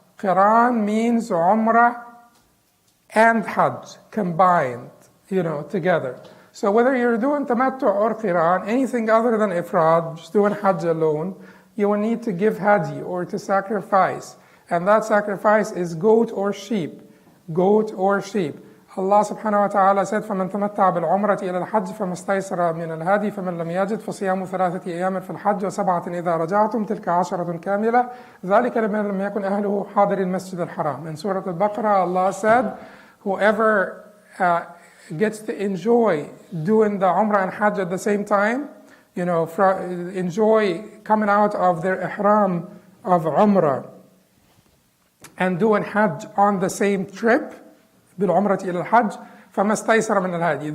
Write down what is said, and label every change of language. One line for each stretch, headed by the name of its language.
English: Qiran means umrah and hajj combined, together. So whether you're doing tamattu or qiran, anything other than ifrad, just doing hajj alone, you will need to give hadi or to sacrifice. And that sacrifice is goat or sheep. Goat or sheep.
Arabic: Allah subhanahu wa ta'ala said, فَمَنْ تَمَتَّعَ بِالْعُمْرَةِ إِلَى الْحَجِّ فَمَا اسْتَيْسَرَ مِنَ الْهَدِي فَمَنْ لَمْ يَجِدْ فَصِيَامُ 3 أيام في الحج و7 إذا رجعتم تلك 10 كاملة ذلك لمن لم يكن أهله حاضر المسجد الحرام.
English: In Surah Al-Baqarah, Allah said, whoever gets to enjoy doing the Umrah and Hajj at the same time, enjoy coming out of their ihram of Umrah and doing Hajj on the same trip,
Arabic: بالعمرة إلى الحج فما استيسر من الهدي.